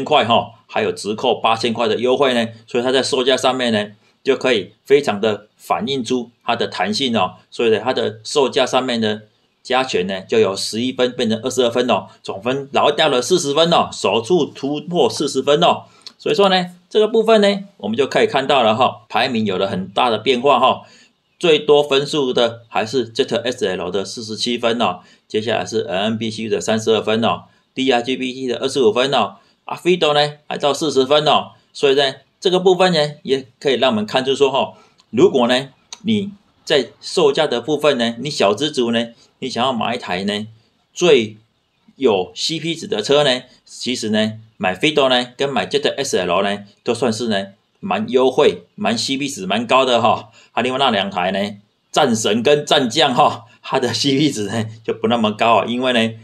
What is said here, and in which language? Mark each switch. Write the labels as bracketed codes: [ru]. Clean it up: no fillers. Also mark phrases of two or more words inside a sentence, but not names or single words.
[zh] 塊還有直扣8000塊的優惠呢，所以它在售價上面呢就可以非常的反映出它的彈性所以呢它的售價上面的加权呢就由11分变成22分總分老掉了40分首次突破40分所以說呢這個部分呢我們就可以看到了排名有了很大的變化最多分數的還是 ZSL 的47分接下來是 MBCU 的32分 DRGBT 的25分 Fido 呢還到40分所以呢這個部分呢也可以讓我們看出說如果呢你在售價的部分呢，你小資族呢你想要買一台呢最有 CP 值的車呢，其實呢買 Fido 呢跟買 ZSL 呢都算是呢蠻優惠蠻 CP 值蠻高的另外那2台呢戰神跟戰將它的 CP 值呢就不那麼高因為呢